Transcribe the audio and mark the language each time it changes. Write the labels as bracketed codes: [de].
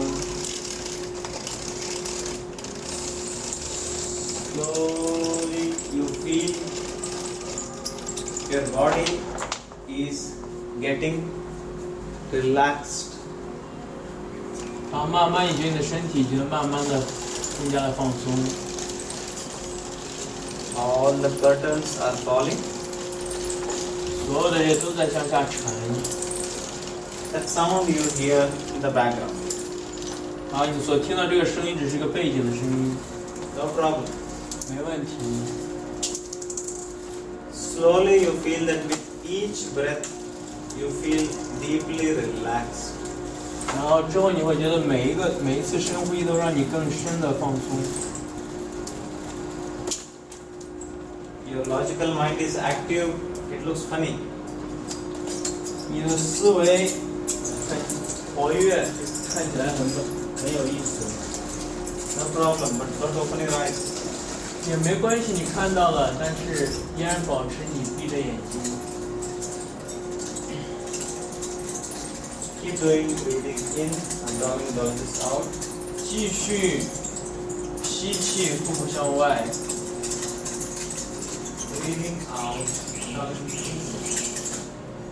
[en] Slowly you feel your body is getting relaxed. [zh] 然后慢慢，你觉得你的身体觉得慢慢的更加的放松。 [en] All the curtains are falling. [zh] 所有的也都在向下沉。 [en] That sound you hear in the background. [zh] 然后你所听到这个声音只是个背景的声音， [en] No problem. [zh] 没问题。 [en] Slowly you feel that with each breath you feel deeply relaxed. [zh] 然后之后你会觉得每一次深呼吸都让你更深的放松。 [en] Your logical mind is active. It looks funny. [zh] 你的思维很活跃，看起来很有意思。 [en] No problem, but don't open your eyes. [zh] 也没关系，你看到了，但是依然保持你闭着眼睛。 [en] Keep doing breathing in, abdomen bulges out. [zh] 继续吸气，腹部向外。 [en] Breathing out, abdomen sinks in.